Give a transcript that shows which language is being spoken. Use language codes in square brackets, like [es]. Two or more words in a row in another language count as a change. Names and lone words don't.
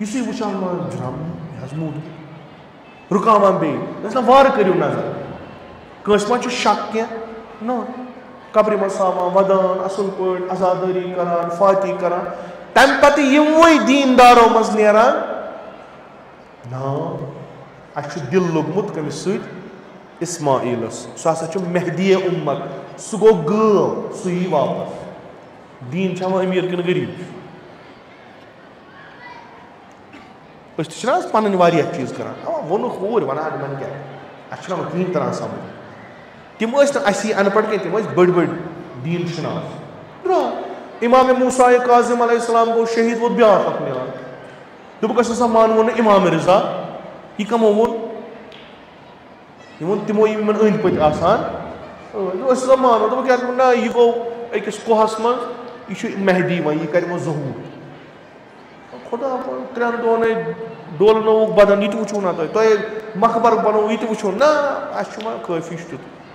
[ks] یُسُے وٕچھان جناب یہِ حظ موٗدمُت رُکاوان بیٚیہِ دَپان وارٕ کٔرِو نظر کٲنٛسہِ ما چھُ شک کینٛہہ نہ قبرِ منٛز ژھاوان ودان اصٕل پٲٹھۍ عزادٲری کران فاتی کران تمہِ پتہٕ یِموٕے دیٖندارو منٛز نیران نا اَسہِ چھُ دِل لوٚگمُت کٔمِس سۭتۍ اسماعیلس سُہ ہسا چھُ مہدی اُمت سُہ گوٚو غٲب سُہ یی واپس دیٖن چھا وۄنۍ أمیٖر کِنہٕ غریٖب أسۍ چھِنہٕ حظ پَنٕنۍ واریاہ چیٖز کَران اَوا ووٚنُکھ اوٗرۍ وَنان یِمَن کیٛاہ اَسہِ چھُنہ وۄنۍ کِہیٖنۍ تَران سَمٕجھ تِم ٲسۍ نہٕ اَسی اَن پَڑھ کینٛہہ تِم ٲسۍ بٔڑۍ بٔڑۍ دیٖن شِناس درٛاو اِمامِ موسیٰ کاظم [ar] علیہ السلام [ks] گوٚو شہیٖد ووت بیٛاکھ اَکھ نیران دوٚپُکھ اَسہِ ہسا مانوو نہٕ اِمامِ رضا یہِ کَمو ووٚن یہِ ووٚن تِمو یِم یِمن أنٛدۍ پٔکۍ آسان أسۍ ہسا مانو دوٚپُکھ کیٛاہ نہ یہِ گوٚو أکِس کوہَس منٛز یہِ چھُ مہدی وۄنۍ یہِ کَرِ وۄنۍ ظہوٗر خۄدا 3 دۄہَنٕے ڈولنووُکھ بدن یہِ تہِ وٕچھو نہ تۄہہِ مقبر بنووُ یہِ تہِ وٕچھو نہ اَسہِ چھُ وۄنۍ کٲفی چھُ تیُتھ